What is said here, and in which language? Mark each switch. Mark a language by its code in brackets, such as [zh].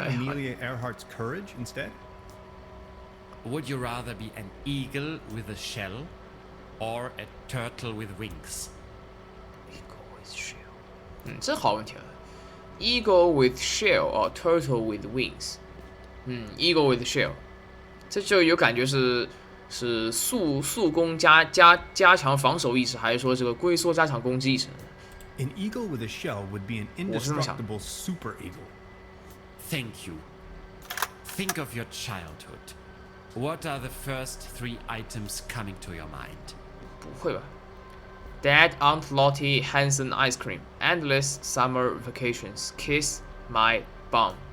[en] have Amelia Earhart's courage instead? Would you rather be an eagle with a shell or a turtle with wings? Eagle with shell. [zh] 这好问题啊。 [en] Eagle with shell or turtle with wings? Eagle with shell. [zh] 这就有感觉是速攻加强防守意识，还是说这个龟缩加强攻击意识？ [en] An eagle with a shell would be an indestructible super eagle. Thank you. Think of your childhood. What are the first 3 items coming to your mind? [zh] 不会吧 [en] ？Dad, Aunt Lottie, Hansen ice cream, endless summer vacations, kiss my bum.